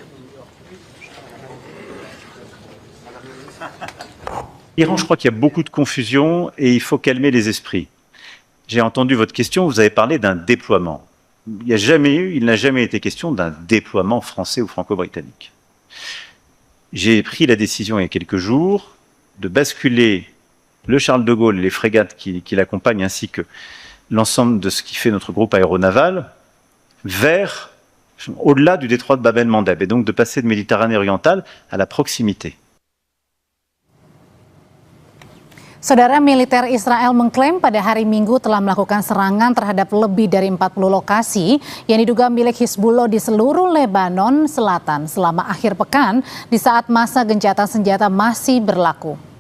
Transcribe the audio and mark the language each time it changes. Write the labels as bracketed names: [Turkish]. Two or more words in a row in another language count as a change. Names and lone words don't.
[French] Iran, je crois qu'il y a beaucoup de confusion et il faut calmer les esprits. J'ai entendu votre question, vous avez parlé d'un déploiement. Il n'a jamais été question d'un déploiement français ou franco-britannique. J'ai pris la décision il y a quelques jours de basculer le Charles de Gaulle et les frégates qui l'accompagnent ainsi que l'ensemble de ce qui fait notre groupe aéronaval vers au-delà du détroit de Bab el-Mandeb et donc de passer de Méditerranée orientale à la proximité. [Indonesian] Saudara, militer Israel mengklaim pada hari Minggu telah melakukan serangan terhadap lebih dari 40 lokasi yang diduga milik Hizbullah di seluruh Lebanon Selatan selama akhir pekan di saat masa gencatan senjata masih berlaku.